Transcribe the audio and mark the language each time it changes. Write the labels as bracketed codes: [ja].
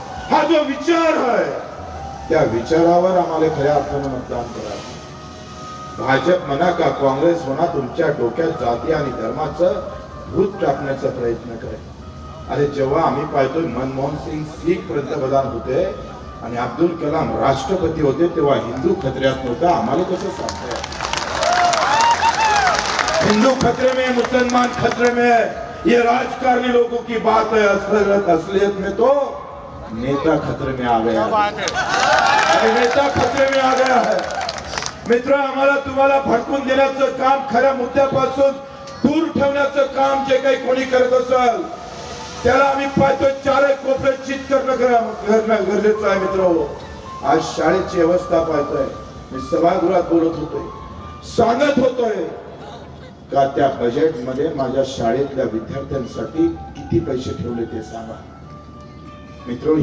[mr] हा जो विचार आहे त्या विचारावर आम्हाला खऱ्या अर्थानं मतदान करावं. भाजप म्हणा का काँग्रेस म्हणा तुमच्या डोक्यात जाती आणि धर्माचं भूत टाकण्याचा प्रयत्न करे. अरे जेव्हा आम्ही पाहतोय मनमोहन सिंग सिख पंतप्रधान होते आणि अब्दुल कलाम राष्ट्रपती होते तेव्हा हिंदू खतऱ्यात नव्हता. आम्हाला कसं सांगताय [hi] हिंदू खतरे में मुसलमान खतरे में है, ये राजकारणी लोगों की बात है. असलियत में तो नेता खतरे में आ गया है, नेता खतरे में आ गया है. [mr] मित्र आम्हाला तुम्हाला भडकून देण्याचं काम, खऱ्या मुद्द्यापासून दूर ठेवण्याचं काम जे काही कोणी करत असेल त्याला आम्ही पाहतोय चारही कोपरे चित करणं गरजेचं आहे मित्र. आज शाळेची अवस्था पाहतोय, मी सभागृहात बोलत होतोय, सांगत होतोय का त्या बजेट मध्ये माझ्या शाळेतल्या विद्यार्थ्यांसाठी किती पैसे ठेवले ते सांगा मित्र.